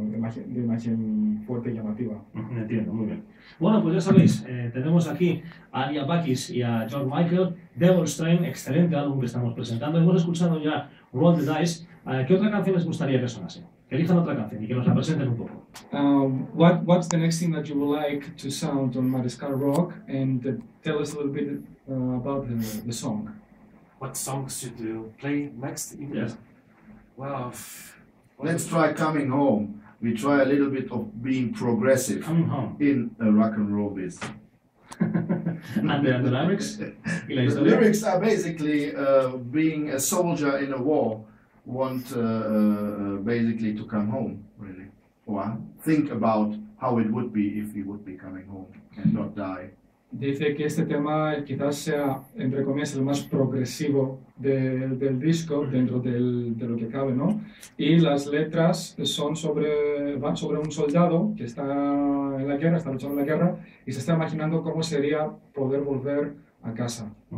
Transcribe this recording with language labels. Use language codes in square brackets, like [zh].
[es] de imagen fuerte y llamativa. Entiendo, muy bien. Bueno, pues ya sabéis, tenemos aquí a Liapakis y a George Michael, Devil's Train, excelente álbum que estamos presentando. Hemos escuchado ya Roll the Dice. ¿Qué otra canción les gustaría que sonase? Que elijan otra canción y que nos la presenten un poco. [en] What's the next thing that you would like to sound on Mariskal Rock, and tell us a little bit about the song? What songs should you play next? Yes. Well, let's try Coming Home. We try a little bit of being progressive in a rock and roll biz. And the lyrics? [es] ¿Y la [en] The [es] historia? [en] lyrics are basically being a soldier in a war, want basically to come home, really, or think about how it would be if he would be coming home and not die. [es] Dice que este tema quizás sea, entre comillas, el más progresivo del disco dentro de lo que cabe, ¿no? Y las letras van sobre un soldado que está en la guerra, está luchando en la guerra y se está imaginando cómo sería poder volver a casa.